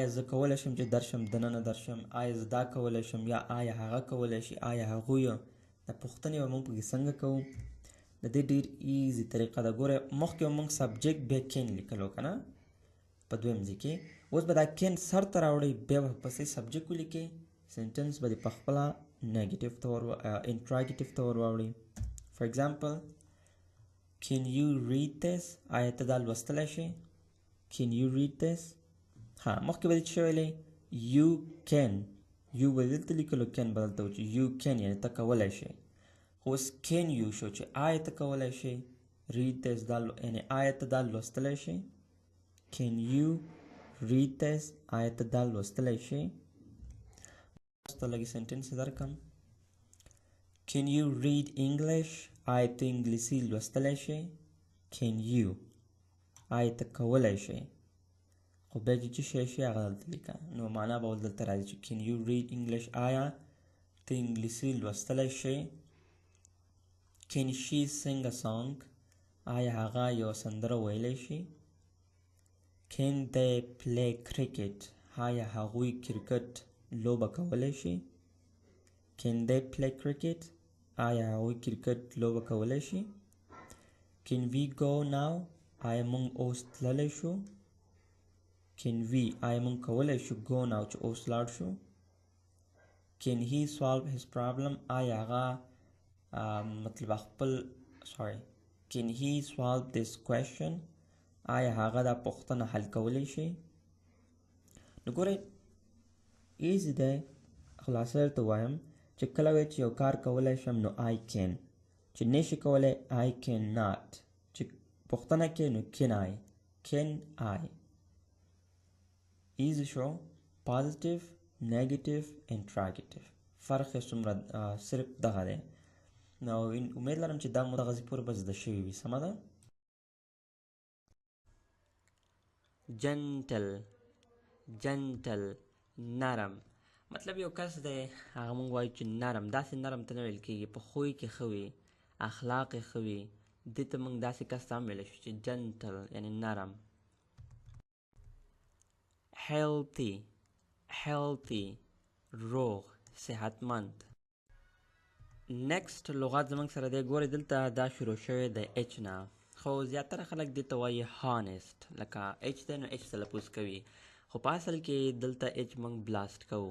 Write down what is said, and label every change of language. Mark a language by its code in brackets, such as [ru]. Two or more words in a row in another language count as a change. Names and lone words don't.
[ps] زه کولی شم چې درشم دننه درشم آیا زه دا کولی شم یا آیا هغه کولی شي آیا هغوی دا پوښتنې به موږ پکې څنګه کوو د دې ډېر ایزي طریقه ده ګوره مخکې به موږ سبجیکټ بیا کین لیکلو که نه په دویم ځای کې اوس به دا کین سر ته راوړئ بیا به پسې سبجیکټ ولیکئ سنټنس به دې په خپله نیګیټیو ته انټراګیټیو ته ور واوړئ [en] for example can you read this [ps] آیا ته دا لوستلی شې [en] can you read this [ps] ها مخکې به دې څه ویلی [en] you can you [ps] به دلته لیکلو can به دلته و چې [en] you can [ps] یعنې ته کولی شې خو اوس [en] can you [ps] شو چې آیا ته کولی شې [en] read this [ps] دا یعنی آیت دا لوستلی شي. [en] Can you read this [ps] آیت دا لوستلی شي. تاسو ته لږ سنټنس درکم. [en] Can you read English [ps] آیت انګلیسي لوستلی شي. [en] Can you [ps] آیت کولی شي. خو بیا چې شی شي هغه دلته لیکه نو معنا به ول دلته راځي چې [en] can you read English [ps] آیا ته انګلیسي لوستلی شي. [en] Can she sing a song [ps] آیا هغه یو سندره ویلی شي. [en] Can they play cricket [ps] آیا هغوی کرکټ لوبه کولی شي. [en] Can they play cricket [ps] آیا هغوی کرکټ لوبه کولی شي. [en] Can we go now [ps] آیا موږ اوس تللی شو. [en] Can we [ps] آیا موږ کولی شو [en] go now [ps] چې اوس لاړ شو. [en] Can he solve his problem [ps] آیا هغه مطلب خپل [en] Can he solve this question [ps] آیا هغه دا پوښتنه حل کولی شي. نو ګورئ ایزي دی. خلاصه درته وایم چې کله وایي چې یو کار کولی شم نو [en] I can. [ps] چې نشي کولی [en] I cannot. [ps] چې پوښتنه کې نو [en] can I. [ps] ایزي شو. [en] positive negative interrogative [ps] فرق یې څومره صرف دغه دی. نو امید لرم چې دا مو دغسې پورې به زده شوي وي. سمه ده. gentle نرم مطلب یو کس دی هغه موږ وایو چې نرم. داسې نرم ته نه ویل کېږي په خوی کې ښه وي اخلاق یې ښه وي. دې ته موږ داسې کس ته هم ویلی شو چې gentle یعنی نرم. healthy روغ صحتمند. next لغات زموږ سره دی. ګورئ دلته دا شروع شوی د h نه خو زیاتره خلک دې ته وایي honest لکه h دی نو h تلفظ کوي خو په اصل کې دلته h موږ بلاست کوو.